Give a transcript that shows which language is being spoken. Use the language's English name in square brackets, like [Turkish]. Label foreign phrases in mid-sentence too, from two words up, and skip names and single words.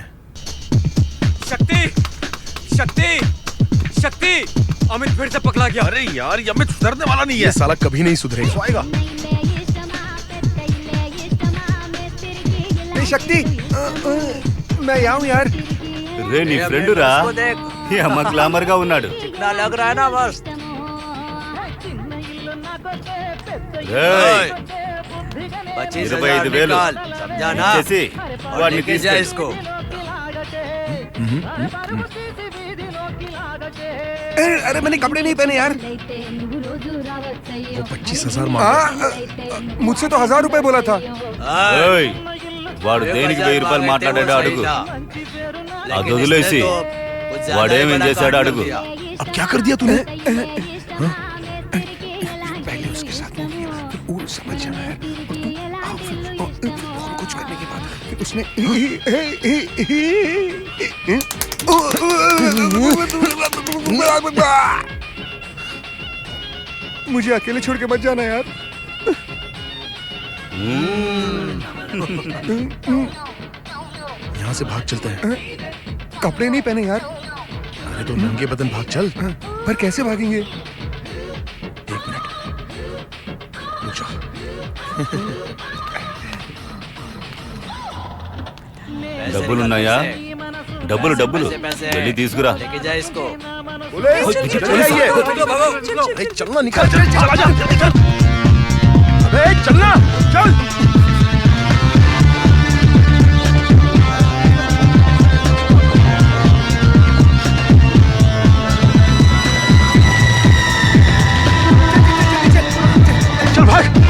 [Hindi] शक्ति, शक्ति, शक्ति, अमित फिर से पकड़ा गया। अरे यार, ये अमित सुधरने वाला नहीं है। ये साला कभी नहीं सुधरेगा। आएगा। शक्ति, मैं यहाँ हूँ यार। [Telugu] రే నీ ఫ్రెండ్ రా అమ్మ గ్లామర్ గా ఉన్నాడు [Hindi] चिकना लग रहा है ना बस। [Telugu] రేయ్ [Hindi] 25,000 निकाल, समझा ना? [Telugu] చేసి [Hindi] और [Telugu] వాడిని [Hindi] लेके जा [Telugu] తీసుకెళ్ళు [Hindi] इसको। अरे मैंने कपड़े नहीं पहने यार। वो 25,000 मांगा। मुझसे तो 1,000 रुपए बोला था। [Telugu] ఏయ్ వాడు దేనికి 1000 రూపాయలు మాట్లాడాడు అడుగు అది వదిలేసి వాడేమేం చేశాడు అడుగు [Hindi] अब क्या कर दिया तूने? पहले उसके साथ वो किया, फिर वो समझ जाना है। और तू और बहुत कुछ करने के बाद फिर उसने मुझे अकेले छोड़ के मत जाना यार। यहाँ से भाग चलते हैं। कपड़े नहीं पहने यार। अरे तो नंगे बदन भाग चल। पर कैसे भागेंगे? 1 मिनट रुक जा। [Telugu] డబ్బులు ఉన్నాయా డబ్బులు డబ్బులు వెళ్ళి తీసుకురా [Hindi] लेके जा इसको। चलना, निकल, चला जा, जल्दी कर। अबे चलना, चल। चल भाग।